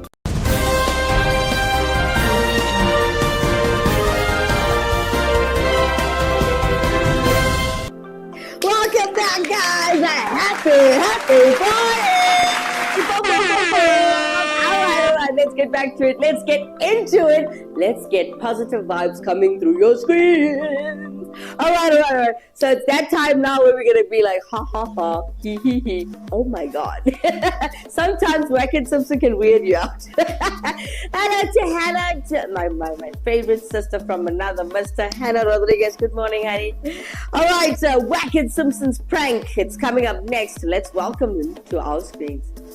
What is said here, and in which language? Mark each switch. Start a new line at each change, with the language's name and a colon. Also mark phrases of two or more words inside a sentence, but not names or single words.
English: Welcome back, guys. Happy Friday! All right, let's get back to it. Let's get into it. Let's get positive vibes coming through your screen. All right. So it's that time now where we're going to be like, ha, ha, ha, hee, hee, hee. Oh, my God. Sometimes Wack and Simpson can weird you out. Hello to Hannah, my favorite sister from another mister, Hannah Rodriguez. Good morning, honey. All right, so Wack and Simpson's prank. It's coming up next. Let's welcome them to our screens.